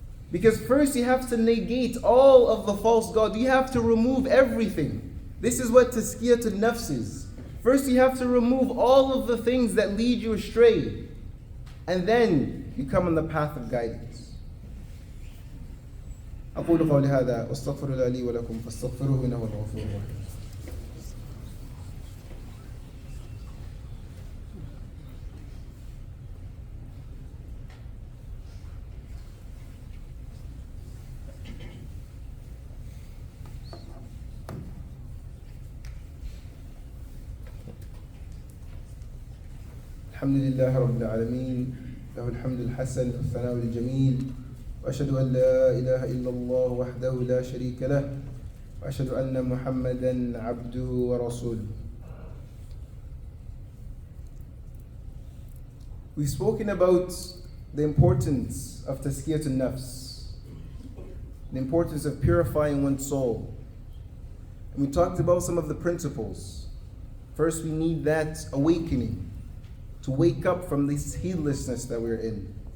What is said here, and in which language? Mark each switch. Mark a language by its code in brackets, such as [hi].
[en] Because first you have to negate all of the false gods. You have to remove everything. This is what tazkiyatun nafs is. First you have to remove all of the things that lead you astray. And then you come on the path of guidance. [ar] أقول قولي هذا واستغفر الله لي ولكم فاستغفروه إنه هو الغفور الرحيم. الحمد لله رب العالمين له الحمد الحسن والثناء الجميل وأشهد أن لا إله إلا الله وحده لا شريك له وأشهد أن محمدا عبده ورسوله. [en] We've spoken about the importance of tazkiyatun nafs, the importance of purifying one's soul. And we talked about some of the principles. First, we need that awakening to wake up from this heedlessness that we're in.